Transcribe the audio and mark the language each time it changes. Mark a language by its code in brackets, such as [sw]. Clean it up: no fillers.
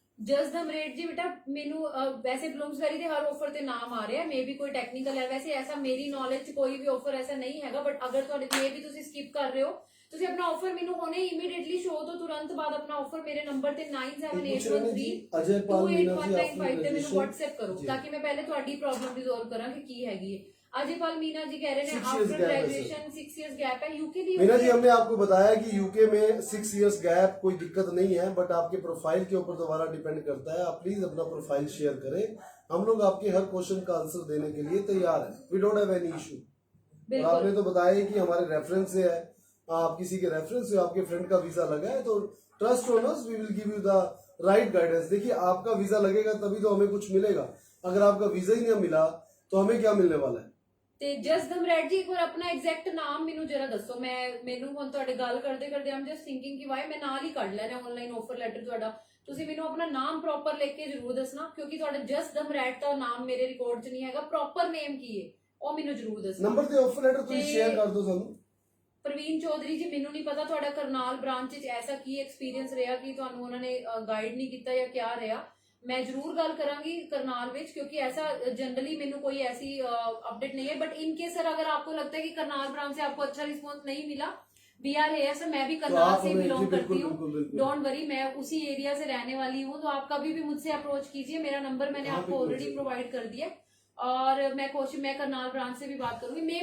[pa] Just ਦਮ rate ਜੀ ਬੇਟਾ ਮੈਨੂੰ ਵੈਸੇ ਬਲੂਮਸਬੈਰੀ ਦੇ ਹਰ ਆਫਰ ਤੇ ਨਾਮ ਆ ਰਿਹਾ ਮੇ ਵੀ ਕੋਈ ਟੈਕਨੀਕਲ ਹੈ ਵੈਸੇ ਐਸਾ ਮੇਰੀ ਨੌਲੇਜ ਚ ਕੋਈ ਵੀ ਆਫਰ ਐਸਾ ਨਹੀਂ ਹੈਗਾ ਬਟ ਅਗਰ ਤੁਹਾਡੇ ਮੇ ਵੀ ਤੁਸੀਂ ਸਕਿਪ ਕਰ ਰਹੇ ਹੋ ਤੁਸੀਂ ਆਪਣਾ ਆਫਰ ਮੈਨੂੰ ਹੁਣੇ ਇਮੀਡੀਏਟਲੀ ਸ਼ੋ ਤੋਂ ਤੁਰੰਤ ਬਾਅਦ ਆਪਣਾ ਆਫਰ ਮੇਰੇ ਨੰਬਰ ਤੇ 9781328195 ਤੇ ਮੈਨੂੰ WhatsApp ਕਰੋ ਤਾਂ ਕਿ ਮੈਂ ਪਹਿਲੇ ਤੁਹਾਡੀ ਪ੍ਰੋਬਲਮ ਰਿਜ਼ੋਲਵ ਕਰਾਂ ਕਿ ਕੀ ਹੈਗੀ ਹੈ। [hi] अजयपाल मीना जी कह रहे हैं आफ्टर ग्रेजुएशन 6 इयर्स गैप है यूके भी। मीना जी हमने आपको बताया कि यूके में 6 इयर्स गैप कोई दिक्कत नहीं है बट आपके प्रोफाइल के ऊपर दोबारा डिपेंड करता है। आप प्लीज अपना प्रोफाइल शेयर करें, हम लोग आपके हर क्वेश्चन का आंसर देने के लिए तैयार है। [en] We don't have any issue. [hi] और आपने तो बताया कि हमारे रेफरेंस से है, आप किसी के रेफरेंस से आपके फ्रेंड का वीजा लगा है तो [en] Trust on us, we will give you the right guidance. [hi] देखिए आपका वीजा लगेगा तभी तो हमें कुछ मिलेगा, अगर आपका वीजा ही नहीं मिला तो हमें क्या मिलने वाला है। [pa] ਤੇ ਜਸਦਮ ਰੈਡ ਜੀ ਇੱਕ ਵਾਰ ਆਪਣਾ ਐਗਜ਼ੈਕਟ ਨਾਮ ਮੈਨੂੰ ਜਰਾ ਦੱਸੋ। ਮੈਨੂੰ ਹੁਣ ਤੁਹਾਡੇ ਗੱਲ ਕਰਦੇ ਕਰਦੇ ਆਮ ਜਸਟ ਥਿੰਕਿੰਗ ਕਿ ਵਾਈ ਮੈਂ ਨਾਲ ਹੀ ਕੱਢ ਲੈਣਾ ਆਨਲਾਈਨ ਆਫਰ ਲੈਟਰ ਤੁਹਾਡਾ। ਤੁਸੀਂ ਮੈਨੂੰ ਆਪਣਾ ਨਾਮ ਪ੍ਰੋਪਰ ਲਿਖ ਕੇ ਜ਼ਰੂਰ ਦੱਸਣਾ ਕਿਉਂਕਿ ਤੁਹਾਡਾ ਜਸਦਮ ਰੈਡ ਦਾ ਨਾਮ ਮੇਰੇ ਰਿਕਾਰਡ 'ਚ ਨਹੀਂ ਹੈਗਾ। ਪ੍ਰੋਪਰ ਨੇਮ ਕੀ ਹੈ ਉਹ ਮੈਨੂੰ ਜ਼ਰੂਰ ਦੱਸਣਾ। ਨੰਬਰ ਤੇ ਆਫਰ ਲੈਟਰ ਤੁਸੀਂ ਸ਼ੇਅਰ ਕਰ ਦਿਓ ਸਾਨੂੰ। ਪ੍ਰਵੀਨ ਚੌਧਰੀ ਜੀ ਮੈਨੂੰ ਨਹੀਂ ਪਤਾ ਤੁਹਾਡਾ ਕਰਨਾਲ ਬ੍ਰਾਂਚ 'ਚ ਐਸਾ ਕੀ ਐਕਸਪੀਰੀਅੰਸ ਰਿਹਾ ਕਿ ਤੁਹਾਨੂੰ ਉਹਨਾਂ ਨੇ ਗਾਈਡ ਨਹੀਂ ਕੀਤਾ ਜਾਂ ਕਿਆ ਰਿਹਾ। मैं जरूर गल करांगी करनाल विच [hi] क्योंकि ऐसा जनरली मेनू कोई ऐसी अपडेट नहीं है बट इन केस सर अगर आपको लगता है कि करनाल ब्रांच से आपको अच्छा रिस्पॉन्स नहीं मिला वी आर हेयर सर, मैं भी करनाल से बिलोंग करती हूँ, डोंट वरी मैं उसी एरिया से रहने वाली हूँ। तो आप कभी भी मुझसे अप्रोच कीजिए, मेरा नंबर मैंने आपको ऑलरेडी प्रोवाइड कर दिया और मैं करनाल ब्रांच से भी बात करूंगी।